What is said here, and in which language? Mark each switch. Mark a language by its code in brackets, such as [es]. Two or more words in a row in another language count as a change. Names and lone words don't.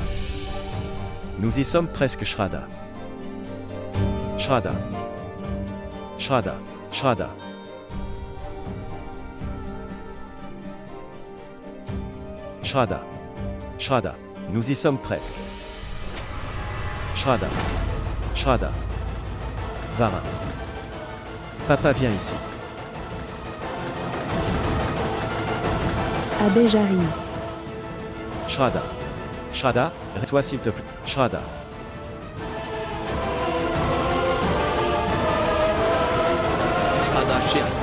[fr] Nous y sommes presque, Shraddha. Shraddha. Shraddha. Shraddha. Shraddha. Shraddha. Nous y sommes presque. Shraddha. Shraddha. Varin. Papa, viens ici. Abbé, j'arrive. Shraddha. Shraddha, toi s'il te plaît. Shraddha. Shraddha chérie.